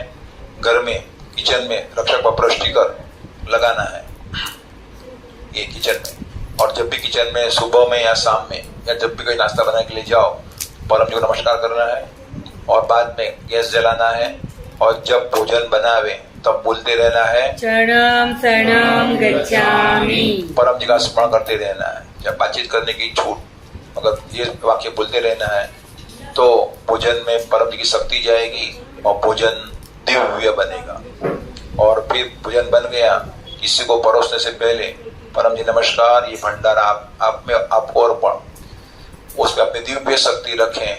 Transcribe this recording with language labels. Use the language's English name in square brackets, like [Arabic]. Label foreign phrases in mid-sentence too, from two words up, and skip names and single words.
[Hindi] घर में किचन में रक्षक पप्र स्टिकर लगाना है ये किचन में। और जब भी किचन में सुबह में या शाम में या जब भी कोई नाश्ता बनाने के लिए जाओ, परम जी को नमस्कार करना है और बाद में गैस जलाना है। और जब भोजन बनावे तब बोलते रहना है [Sanskrit] शरणम शरणम गच्छामि। [Hindi] परम जी का स्मरण करते रहना है। जब बातचीत करने की छूट, अगर ये वाक्य बोलते रहना है तो भोजन में परम जी की शक्ति जाएगी और भोजन दिव्य बनेगा। और फिर भोजन बन गया, किसी को परोसने से पहले परम जी नमस्कार, ये भंडारा आपको अर्पण, उसमें अपनी दिव्य शक्ति रखें।